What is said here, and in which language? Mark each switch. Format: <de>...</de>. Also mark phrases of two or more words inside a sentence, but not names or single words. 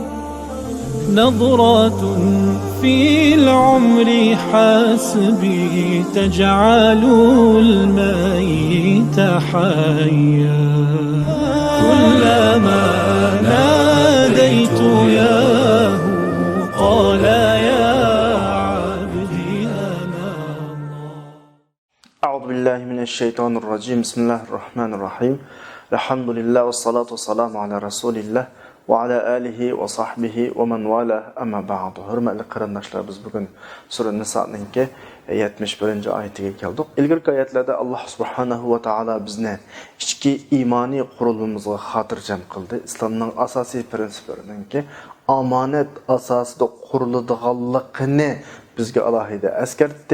<ar>نظرة في العمر حسبي تجعل الميت حيا كلما ناديت ياه قال يا عبدي أنا الله. أعوذ بالله من الشيطان الرجيم. بسم الله الرحمن الرحيم. الحمد لله والصلاة والسلام على رسول الله وعلى آله وصحبه ومن والاه أما بعد.</ar> <uz>Hürmetli qarindoshlar, biz bugun Sura Niso'ning 71-oyatiga keldik. Ilgirki oyatlarda Alloh</uz> <ar>سبحانه وتعالى</ar> <uz>bizni ichki iymoniy qurilmamizga xotirjam qildi. Islomning asosiy prinsiplarininki omonat asosida quriladiganligini bizga alohida eskartdi.</uz>